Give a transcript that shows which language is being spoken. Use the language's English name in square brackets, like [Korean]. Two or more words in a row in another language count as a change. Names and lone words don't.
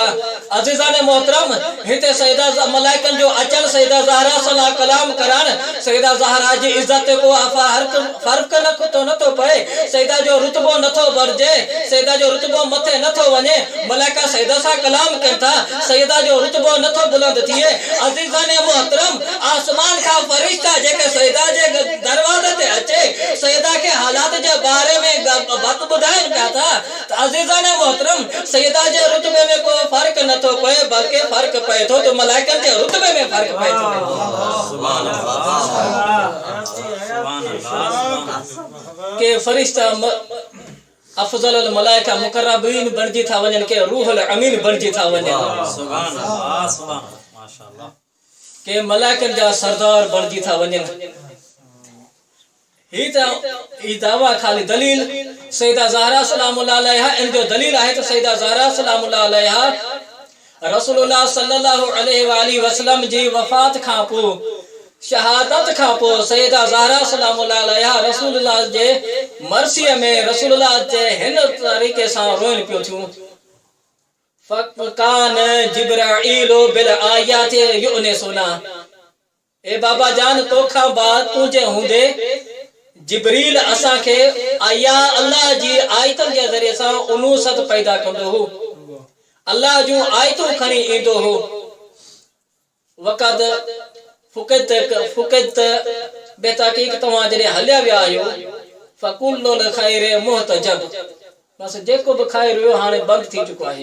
[Sindhi] अज़ीज़ान मोहतरम हिते सईदा मलाइकनि जो अचण, सईदा ज़हरा सलाम कलाम करण, सईदा ज़हरा जी इज़त को फ़र्क़ नथो पए, सईदा जो रुतबो नथो बढ़जे, सईदा जो रुतबो मथे नथो वञे। मलाइका सईदा सां कलाम कनि था, सईदा जो रुतबो नथो बुलंद थिए। अज़ीज़ान मोहतरम आसमान खां फरिश्ता जेके सईदा जे दरवाज़े ते अचे, सईदा के हालात जे बारे में बात ॿुधाइनि पिया था। त अज़ीज़ान मोहतरम सईदा जे रुतबे में को फ़र्क़ नथो पए, बल्कि फ़र्क़ पए थो तो मलाइकनि जे रुतबे में फ़र्क़ पए थो। के फरिश्ता [Arabic] أفضل الملائكة مقربين [Sindhi] बणिजी था वञनि, के रूहुल अमीन बणिजी था वञनि, के मलाइकनि जा सरदार बणिजी था वञनि। ही दावा खाली दलील सईदा ज़हरा [Arabic] سلام الله عليها [Sindhi] इन जो दलील आहे त सईदा ज़हरा [Arabic] سلام الله عليها [Sindhi] रसूलुल्लाह [Arabic] صلى الله عليه وسلم [Sindhi] जी वफ़ात खां पोइ, शहादत खां पोइ सईदा ज़हरा [Arabic] سلام الله عليها [Sindhi] रसूलुल्लाह जे मरसीअ में रसूलुल्लाह जे हिन तरीक़े सां रोइन पियो थियूं। [Arabic] فكان جبرائيل بالآيات يؤنسنا, [Sindhi] ए बाबा जान तोखा बाद तुझे हूंदे जिब्रील असा के आया अल्लाह जी आयतन के जरिए सां उनूसत पैदा कंदो हो, अल्लाह जो आयतूं खणी ईंदो हो। [Arabic] وقد فقدت بتاكيك [Sindhi] तव्हां जॾहिं हलिया विया आहियो, [Arabic] فكل الخير محتجب, [Sindhi] बस जेको बि ख़ैर हुयो हाणे बंदि थी चुको आहे।